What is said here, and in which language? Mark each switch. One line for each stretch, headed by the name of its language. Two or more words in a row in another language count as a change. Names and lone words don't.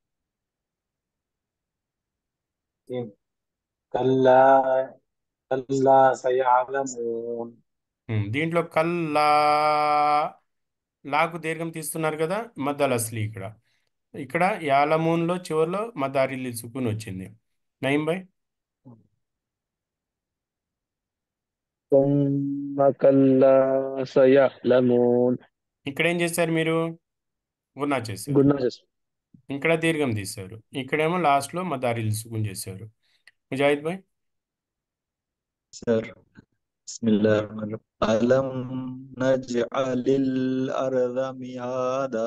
Arabic: كلا كلا سيعلمون.
Telugu: దీంట్లో కల్లా లాకు దీర్ఘం తీస్తున్నారు కదా,
Arabic: المدّ الأصلي.
Telugu: ఇక్కడ ఇక్కడ యాలమూన్లో చివరిలో
Arabic: مدّ عارض سكون
Telugu: వచ్చింది. నయీం భాయ్.
Arabic: ثم كلا سيعلمون.
Telugu: ఇక్కడ ఏం చేశారు మీరు? గున్నా చేశారు. గున్నా చేస్తాం. ఇక్కడ దీర్ఘం తీశారు, ఇక్కడేమో లాస్ట్లో
Arabic: مدّ عارض سكون
Telugu: చేశారు. ముజాహిద్ భాయ్.
Arabic: సార్ బిస్మిల్లాహిర్రహమానిర్రహీం. ألم نجعل الأرض مهادا.